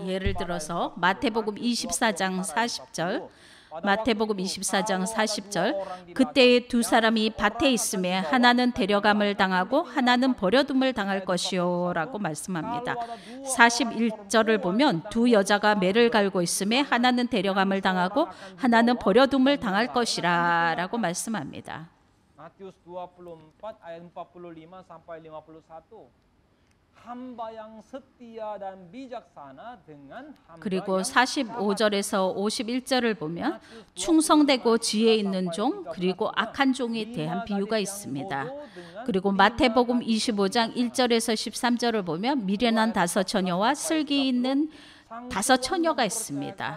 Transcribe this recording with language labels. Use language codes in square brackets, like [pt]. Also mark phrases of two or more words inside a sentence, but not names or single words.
[ko] 예를 들어서 마태복음 24장 40절 마태복음 24장 40절 그때에 두 사람이 밭에 있음에 하나는 데려감을 당하고 하나는 버려둠을 당할 것이요 라고 말씀합니다. 41절을 보면 두 여자가 매를 갈고 있음에 하나는 데려감을 당하고 하나는 버려둠을 당할 것이라 라고 말씀합니다. [id] Matius 24 ayat 45 sampai 51. hamba yang setia dan bijaksana dengan hamba [ko] 그리고 [id] yang [ko] 45절에서 51절을 보면 충성되고 지혜 있는 종 그리고 악한 종에 대한 비유가 있습니다. 그리고 마태복음 25장 1절에서 13절을 보면 미련한 5 처녀와 슬기 있는 5 처녀가 있습니다.